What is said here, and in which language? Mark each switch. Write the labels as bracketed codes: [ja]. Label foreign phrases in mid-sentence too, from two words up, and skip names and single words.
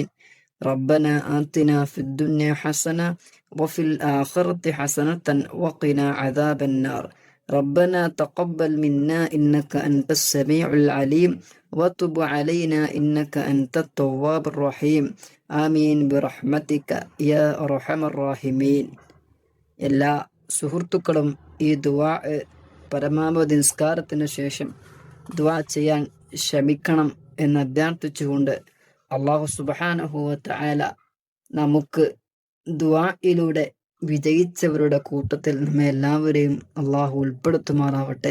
[ar] ربنا آتنا في الدنيا حسنة وفي الآخرة حسنة وقنا عذاب النار. ربنا تقبل منا إنك أنت السميع العليم وتب علينا إنك أنت التواب الرحيم. آمين برحمتك يا أرحم الراحمين. [ml] എല്ലാ സുഹൃത്തുക്കളും ഈ ദുആ പരമാവധി നിസ്കാരത്തിന് ശേഷം ദുആ ചെയ്യാൻ ശ്രമിക്കണം എന്ന് അഭ്യർത്ഥിച്ചുകൊണ്ട് [ar] الله سبحانه و تعالى [ml] നമുക്ക് ദുആയിലൂടെ വിജയിച്ചവരുടെ കൂട്ടത്തിൽ നമ്മെ എല്ലാവരെയും അല്ലാഹു ഉൾപ്പെടുത്തുമാറാവട്ടെ.